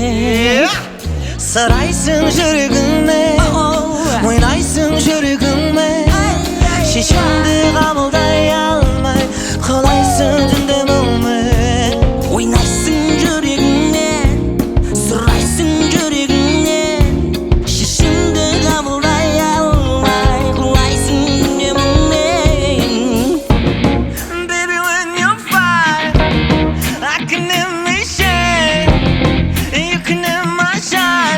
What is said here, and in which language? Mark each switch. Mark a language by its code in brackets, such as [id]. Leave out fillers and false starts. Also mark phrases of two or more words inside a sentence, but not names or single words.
[kk] Сарайсың жүрегіңе, ойнайсың жүрегіңе, шешімді қабылдай алмай қалайсың түнде мұңмен. Ойнайсың жүрегіңмен, сұрайсың жүрегіңнен, шешімді қабылдай алмай қалайсың түнде мұңмен. [en] Baby, when you're fine, I can never shine. You can never shine.